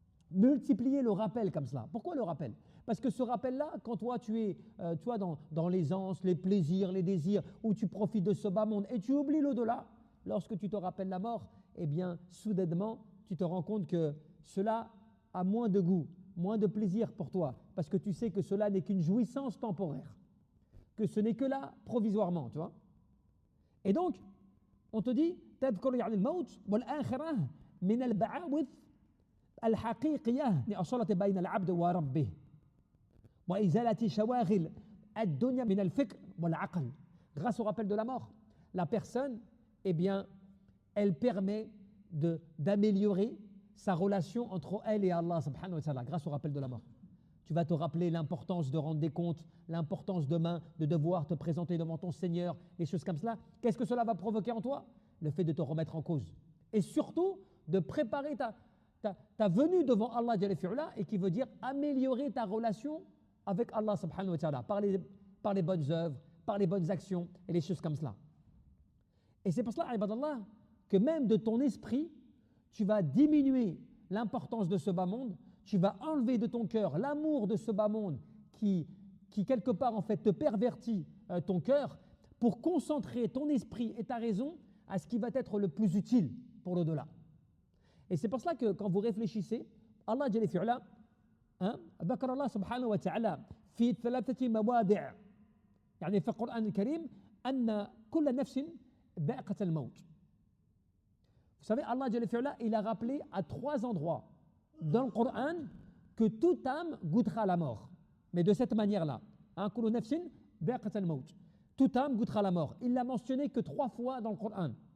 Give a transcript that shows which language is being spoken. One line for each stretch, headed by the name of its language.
French: Multiplier le rappel comme cela. Pourquoi le rappel? Parce que ce rappel-là, quand toi tu es dans l'aisance, les plaisirs, les désirs, où tu profites de ce bas monde et tu oublies l'au-delà, lorsque tu te rappelles la mort, eh bien, soudainement, tu te rends compte que cela a moins de goût, moins de plaisir pour toi, parce que tu sais que cela n'est qu'une jouissance temporaire, que ce n'est que là provisoirement, tu vois. Et donc, on te dit,
Arabic: تذكر يعني الموت والآخرة من البعاوث الحقيقية لأصالة بين العبد وربه وإزالة شواغل الدنيا من الفكر والعقل.
French: Grâce au rappel de la mort, la personne, eh bien, elle permet d'améliorer sa relation entre elle et Allah subhanahu wa ta'ala grâce au rappel de la mort. tu vas te rappeler l'importance de rendre des comptes, l'importance demain de devoir te présenter devant ton Seigneur, des choses comme cela. Qu'est-ce que cela va provoquer en toi? Le fait de te remettre en cause. Et surtout, de préparer ta venue devant Allah Jalla fi'ula, et qui veut dire améliorer ta relation avec Allah subhanahu wa ta'ala par les bonnes œuvres, par les bonnes actions et les choses comme cela. Et c'est pour cela, ibadallah, que même de ton esprit, tu vas diminuer l'importance de ce bas monde, tu vas enlever de ton cœur l'amour de ce bas monde qui quelque part en fait te pervertit ton cœur pour concentrer ton esprit et ta raison à ce qui va être le plus utile pour l'au-delà. Et c'est pour cela que quand vous réfléchissez, Allah Jalla fi'ala,
Arabic: ذكر الله سبحانه وتعالى في 3 مواضع يعني في القرآن الكريم أن كل نفس ذائقة الموت.
French: Vous savez, Allah Jalla fi'ala, il a rappelé à 3 endroits dans le Coran que toute âme goûtera la mort. Mais de cette manière-là,
Arabic: كل نفس ذائقة الموت.
French: Toute âme goûtera la mort. Il l'a mentionné que 3 fois dans le Coran.